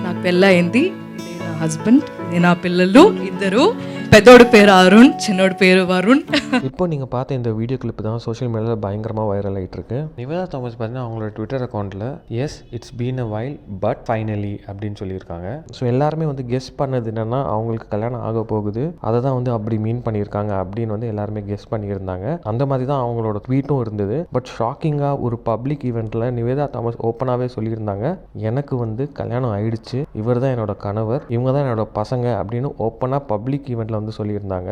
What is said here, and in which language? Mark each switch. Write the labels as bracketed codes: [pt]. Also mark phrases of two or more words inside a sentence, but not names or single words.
[te] బెల్ల అయింది. ఇదే నా హస్బెండ్, ఇదే నా పిల్లలు ఇద్దరు. పెద్దోడి పేరు అరుణ్, చిన్నోడి పేరు వరుణ్. [ta] இப்போ நீங்கள் பார்த்த இந்த வீடியோ கிளிப் தான் சோஷியல் மீடியாவில் பயங்கரமாக வைரல் ஆகிட்டு இருக்கு. நிவேதா தாமஸ் பார்த்தீங்கன்னா அவங்களோட ட்விட்டர் அக்கௌண்ட்டில் [en] yes it's been a while but finally [ta] அப்படின்னு சொல்லியிருக்காங்க. ஸோ எல்லாருமே வந்து கெஸ் பண்ணது என்னென்னா அவங்களுக்கு கல்யாணம் ஆக போகுது, அதை தான் வந்து அப்படி மீன் பண்ணியிருக்காங்க அப்படின்னு வந்து எல்லாருமே கெஸ் பண்ணியிருந்தாங்க. அந்த மாதிரி தான் அவங்களோட ட்வீட்டும் இருந்தது. பட் ஷாக்கிங்காக ஒரு பப்ளிக் ஈவெண்ட்டில் நிவேதா தாமஸ் ஓப்பனாகவே சொல்லியிருந்தாங்க, எனக்கு வந்து கல்யாணம் ஆயிடுச்சு, இவர் தான் என்னோட கணவர், இவங்க தான் என்னோட பசங்க அப்படின்னு ஓப்பனாக பப்ளிக் ஈவெண்ட்டில் வந்து சொல்லியிருந்தாங்க.